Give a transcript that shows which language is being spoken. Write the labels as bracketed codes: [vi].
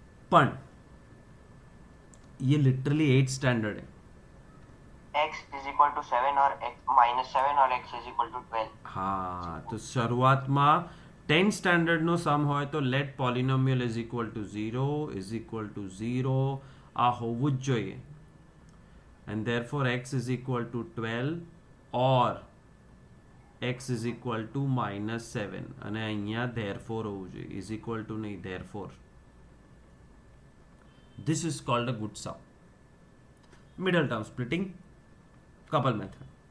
[hi] पण ये literally 8th standard है. [en] x is equal to 7 [hi] और [en] x -7 और x is equal to 12. [hi] हाँ, तो [gu] શરૂઆતમાં 10th સ્ટાન્ડર્ડ નો સમ હોય તો [en] let polynomial is equal to 0 [gu] આ હોવું જ જોઈએ. [en] and therefore x is equal to 12 or x is equal to -7 [gu] અને અહીંયા [en] therefore [gu] હોવું જોઈએ, [en] is equal to નહીં, therefore. This is called a good sum. Middle term splitting, couple method.